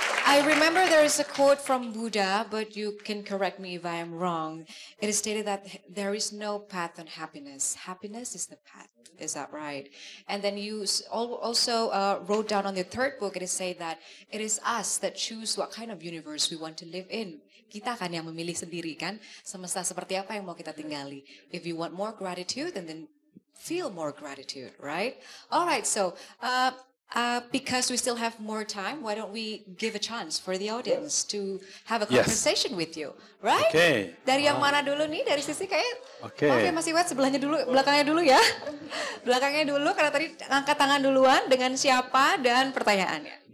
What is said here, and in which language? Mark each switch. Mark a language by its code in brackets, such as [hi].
[en] I remember there is a quote from Buddha, but you can correct me if I am wrong. It is stated that there is no path on happiness. Happiness is the path. Is that right? And then you also wrote down on the third book, it is said that it is us that choose what kind of universe we want to live in. [id] Kita kan yang memilih sendiri kan, semesta seperti apa yang mau kita tinggali. [en] If you want more gratitude, then feel more gratitude, right? All right, so because we still have more time, why don't we give a chance for the audience to have a conversation with you, right? Okay. [id] Dari yang mana dulu nih? Dari sisi kayak, [en] okay. [id] Oke, Mas Iwat sebelahnya dulu, belakangnya dulu ya. Belakangnya dulu, karena tadi angkat tangan duluan dengan siapa dan pertanyaannya.